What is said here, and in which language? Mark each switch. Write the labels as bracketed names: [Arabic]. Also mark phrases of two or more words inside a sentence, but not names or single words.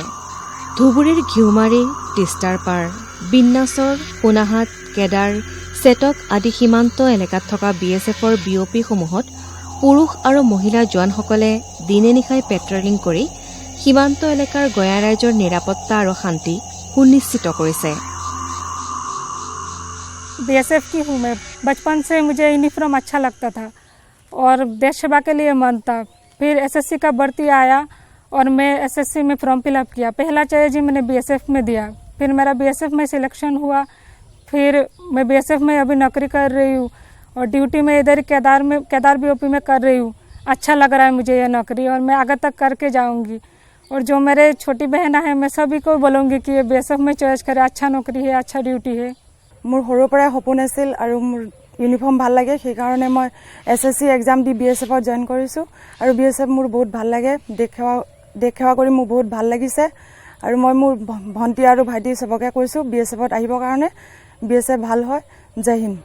[Assamese] ধুবুৰীৰ ঘিউমাৰী, তিষ্টাৰপাৰ, বিন্নাচৰ, সোণাহাট, কেদাৰ, চেটক আদি সীমান্ত এলেকাত থকা বিএছএফৰ বিঅপিসমূহত পুৰুষ আৰু মহিলা জোৱানসকলে দিনে নিশাই পেট্ৰলিং কৰি সীমান্ত এলেকাৰ গয়া ৰাইজৰ নিৰাপত্তা আৰু শান্তি সুনিশ্চিত কৰিছে। [Hindi] बीएसएफ की हूँ मैं। बचपन से मुझे यूनिफॉर्म अच्छा लगता था और देश सेवा के लिए मन था। फिर एसएससी का भर्ती आया और मैं एसएससी में [English] form fillup [Hindi] किया। पहला चॉइस जी मैंने बीएसएफ में दिया, फिर मेरा बीएसएफ में सिलेक्शन हुआ। फिर मैं बीएसएफ में अभी नौकरी कर रही हूँ और ड्यूटी में इधर केदार बीओपी में कर रही हूँ। अच्छा लग रहा है मुझे ये नौकरी और मैं आगे तक करके जाऊँगी। और जो मेरे छोटी बहन है मैं सभी को बोलूँगी कि ये बीएसएफ में चॉइस करे, अच्छा नौकरी है, अच्छा ड्यूटी है। [Assamese] মোৰ সৰুৰ পৰাই সপোন আছিল আৰু মোৰ ইউনিফৰ্ম ভাল লাগে, সেইকাৰণে মই [English] SSC exam [Assamese] দি বিএছএফত জইন কৰিছোঁ আৰু বিএছএফ মোৰ বহুত ভাল লাগে। দেশ সেৱা কৰি মোৰ বহুত ভাল লাগিছে আৰু মই মোৰ ভণ্টি আৰু ভাইটি চবকে কৈছোঁ বিএছএফত আহিবৰ কাৰণে। বিএছএফ ভাল হয়। [Hindi] जय हिन्द।